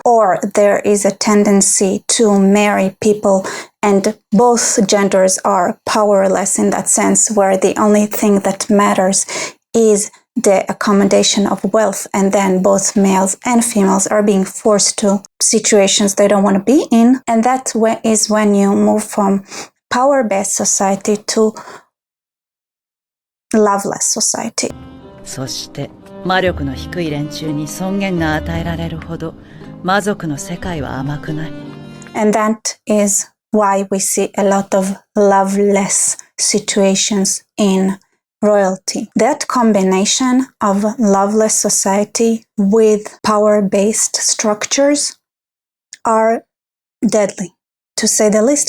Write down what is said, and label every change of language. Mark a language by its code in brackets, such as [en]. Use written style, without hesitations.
[en] Or there is a tendency to marry people and both genders are powerless in that sense, where the only thing that matters is the accommodation of wealth, and then both males and females are being forced to situations they don't want to be in. And that is when you move from power-based society to loveless society. [ja] そして魔力の低い連中に尊厳が与えられるほど魔族の世界は甘くない。 [en] And that is why we see a lot of loveless situations in royalty. That combination of loveless society with power-based structures are deadly, to say the least.